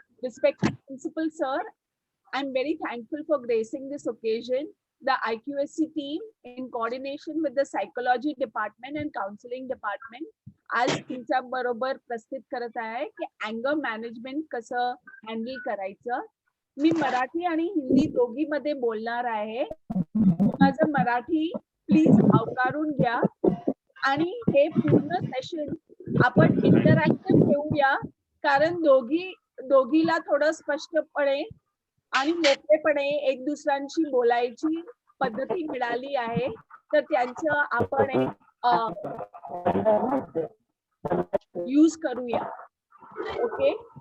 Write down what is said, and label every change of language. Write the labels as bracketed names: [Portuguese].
[English] Respected Principal Sir, I'm very thankful for gracing this occasion. The IQSC team, in coordination with the Psychology Department and Counseling Department, [Marathi] आज तुमच्या बरोबर प्रस्तुत करत आहे की अँगर management कसं हँडल करायचं. मी मराठी आणि हिंदी दोघी मध्ये बोलणार आहे. माझं मराठी प्लीज आवकारून घ्या आणि हे पूर्ण सेशन आपण इंटरॅक्टिव्ह ठेवूया, कारण दोघीला थोडं स्पष्टपणे आणि मोकळेपणे एक दुसऱ्यांशी बोलायची पद्धती मिळाली आहे, तर त्यांचं आपण यूज करूया. ओके.